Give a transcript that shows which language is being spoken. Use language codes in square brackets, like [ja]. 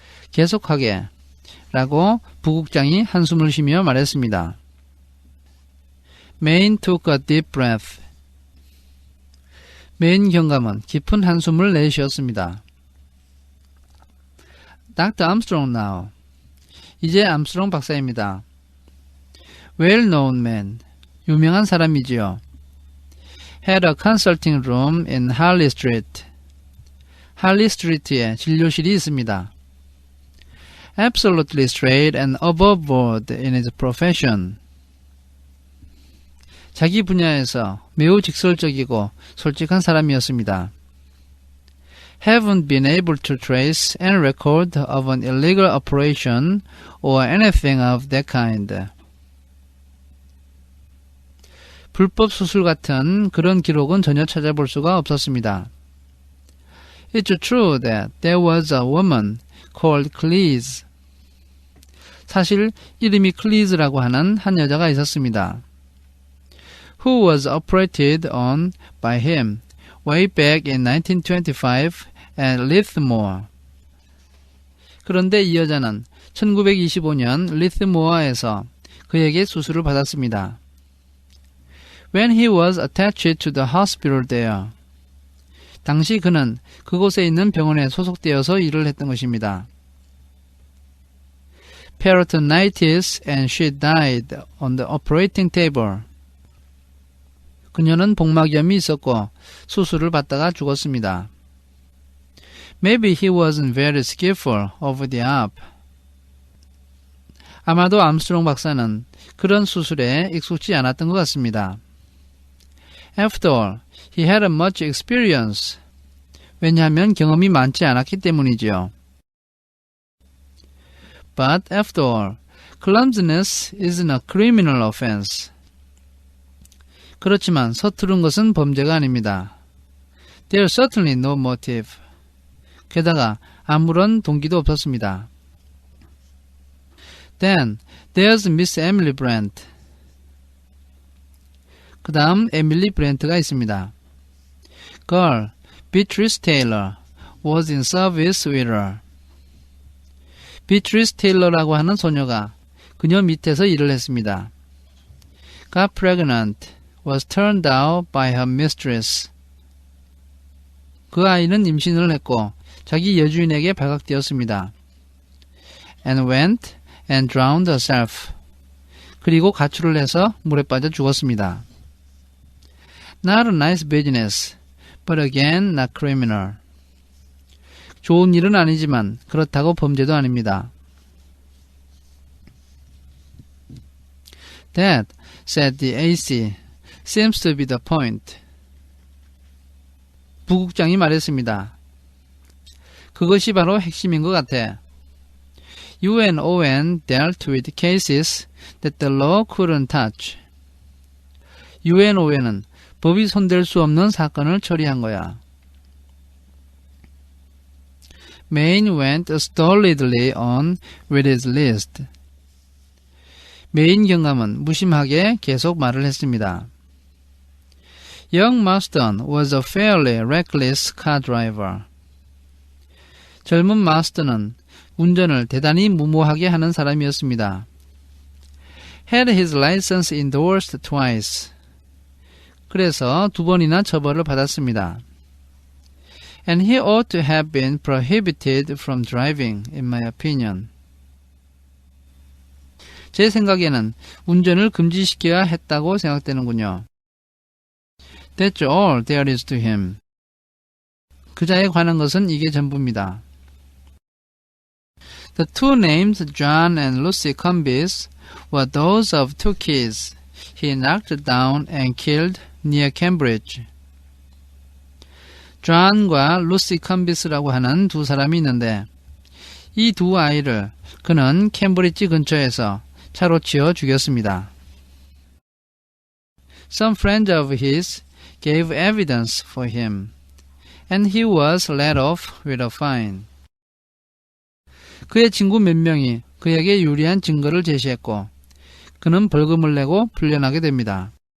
[ko] 계속하게 라고 부국장이 한숨을 쉬며 말했습니다. [en] Maine took a deep breath. [ko] 메인 경감은 깊은 한숨을 내쉬었습니다. [en] Dr. Armstrong now. [ko] 이제 암스트롱 박사입니다. [en] Well-known man. [ko] 유명한 사람이지요. [en] Had a consulting room in Harley Street. [ko] 할리 스트리트에 진료실이 있습니다. [en] Absolutely straight and above board in his profession. [ko] 자기 분야에서 매우 직설적이고 솔직한 사람이었습니다. [en] Haven't been able to trace any record of an illegal operation or anything of that kind. [ko] 불법 수술 같은 그런 기록은 전혀 찾아볼 수가 없었습니다. [en] It's true that there was a woman called Cleese. [ko] 사실 이름이 클리즈라고 하는 한 여자가 있었습니다. [en] Who was operated on by him way back in 1925 at Lithmore. [ko] 그런데 이 여자는 1925년 리스모어에서 그에게 수술을 받았습니다. [en] When he was attached to the hospital there. [ko] 당시 그는 그곳에 있는 병원에 소속되어서 일을 했던 것입니다. [en] Peritonitis and she died on the operating table. [ko] 그녀는 복막염이 있었고 수술을 받다가 죽었습니다. [en] Maybe he wasn't very skillful over the op. [ko] 아마도 암스트롱 박사는 그런 수술에 익숙지 않았던 것 같습니다. [en] After all, he had much experience. [ko] 왜냐하면 경험이 많지 않았기 때문이지요. [en] But after all, clumsiness isn't a criminal offense. [ko] 그렇지만 서투른 것은 범죄가 아닙니다. [en] There's certainly no motive. [ko] 게다가 아무런 동기도 없었습니다. [en] Then there's Miss Emily Brent. [ko] 그 다음 에밀리 브렌트가 있습니다. [en] Girl, Beatrice Taylor was in service with her. [ko] Beatrice Taylor라고 하는 소녀가 그녀 밑에서 일을 했습니다. [en] Got pregnant, was turned out by her mistress. [ko] 그 아이는 임신을 했고 자기 여주인에게 발각되었습니다. [en] And went and drowned herself. [ko] 그리고 가출을 해서 물에 빠져 죽었습니다. [en] Not a nice business, but again not criminal. [ko] 좋은 일은 아니지만 그렇다고 범죄도 아닙니다. [en] That, said the AC, seems to be the point. [ko] 부국장이 말했습니다. 그것이 바로 핵심인 것 같아. [en] UNON dealt with cases that the law couldn't touch. [ko] UNON은 법이 손댈 수 없는 사건을 처리한 거야. [en] Maine went stolidly on with his list. [ko] 메인 경감은 무심하게 계속 말을 했습니다. [en] Young Marston was a fairly reckless car driver. [ko] 젊은 마스턴은 운전을 대단히 무모하게 하는 사람이었습니다. [en] Had his license endorsed twice. [ko] 그래서 2번이나 처벌을 받았습니다. [en] And he ought to have been prohibited from driving, in my opinion. [ko] 제 생각에는 운전을 금지시켜야 했다고 생각되는군요. [en] That's all there is to him. [ko] 그자에 관한 것은 이게 전부입니다. [en] The two names John and Lucy Cumbis were those of two kids he knocked down and killed near Cambridge. [ko] 존과 루시 컴비스라고 하는 두 사람이 있는데 이 두 아이를 그는 캠브리지 근처에서 차로 치어 죽였습니다. [en] Some friends of his gave evidence for him, and he was let off with a fine. [ko] 그의 친구 몇 명이 그에게 유리한 증거를 제시했고 그는 벌금을 내고 풀려나게 됩니다.